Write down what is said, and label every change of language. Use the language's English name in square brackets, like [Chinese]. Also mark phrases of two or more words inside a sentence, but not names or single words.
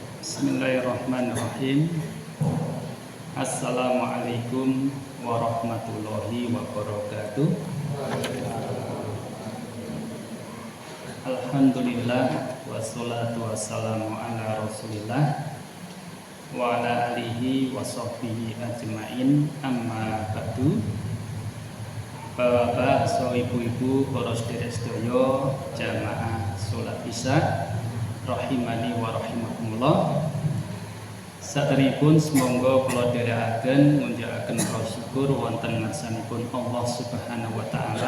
[Arabic] بسم الله الرحمن الرحيم. السلام عليكم ورحمة الله وبركاته. الحمد لله والصلاة والسلام على رسول الله وعلى آله وصحبه أجمعين، أما بعد. [Javanese] Bapak, so ibu-ibu, para sedherek jamaah salat Isya [Arabic] رحمني ورحمكم الله. [Javanese] Saderipun semonggo kula dherekaken ngunjakaken rasa syukur wonten ngarsanipun Allah [Arabic] سبحانه وتعالى.